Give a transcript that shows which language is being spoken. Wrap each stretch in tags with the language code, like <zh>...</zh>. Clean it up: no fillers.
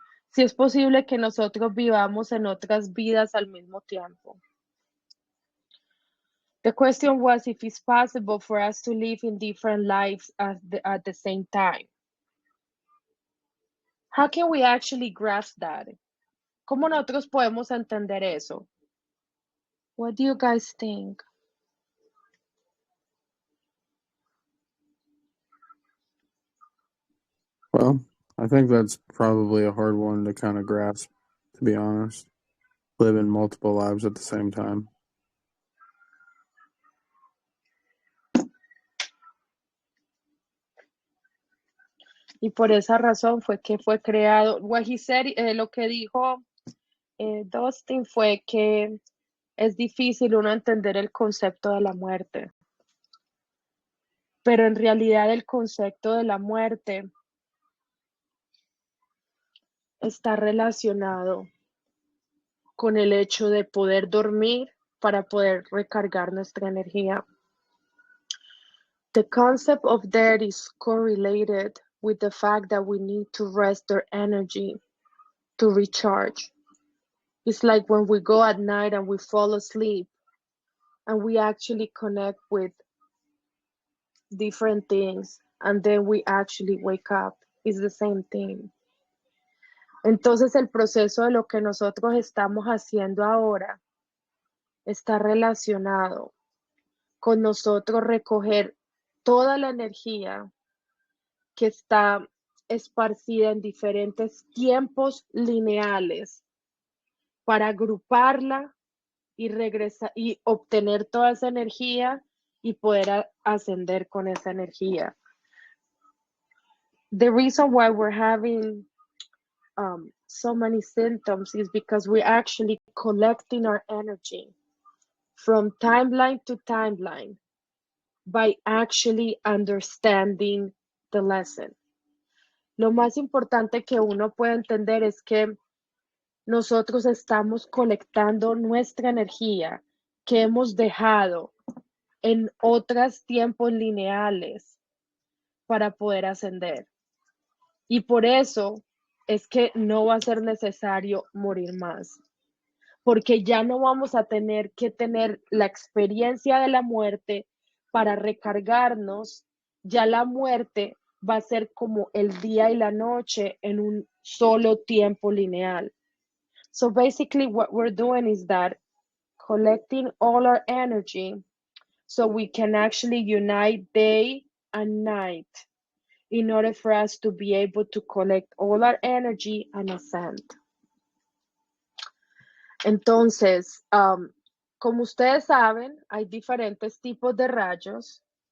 <es>Si es posible que nosotros vivamos en otras vidas al mismo tiempo.</es> <en>The question was if it's possible for us to live in different lives at the same time. How can we actually grasp that?</en> <es>¿Cómo nosotros podemos entender eso?</es> <en>What do you guys think? Well, I think that's probably a hard one to kind of grasp, to be honest. Live in multiple lives at the same time.</en> <es>Y por esa razón fue que fue creado.</es> <en>What he said,</en> <es>lo que dijo Dustin fue que es difícil uno entender el concepto de la muerte. Pero en realidad el concepto de la muerte está relacionado con el hecho de poder dormir para poder recargar nuestra energía.</es> <en>The concept of death is correlated with the fact that we need to rest our energy to recharge. It's like when we go at night and we fall asleep and we actually connect with different things and then we actually wake up. It's the same thing.</en> <es>Entonces el proceso de lo que nosotros estamos haciendo ahora está relacionado con nosotros recoger toda la energía que está esparcida en diferentes tiempos lineales para agruparla y regresar y obtener toda esa energía y poder ascender con esa energía.</es> <en>The reason why we're having so many symptoms is because we're actually collecting our energy from timeline to timeline by actually understanding the lesson.</en> <es>Lo más importante que uno puede entender es que nosotros estamos colectando nuestra energía que hemos dejado en otros tiempos lineales para poder ascender. Y por eso es que no va a ser necesario morir más, porque ya no vamos a tener que tener la experiencia de la muerte para recargarnos. Ya la muerte va a ser como el día y la noche en un solo tiempo lineal.</es> <en>So basically what we're doing is that collecting all our energy so we can actually unite day and night in order for us to be able to collect all our energy and ascend.</en> <es>Entonces, como ustedes saben, hay diferentes tipos de rayos.</es>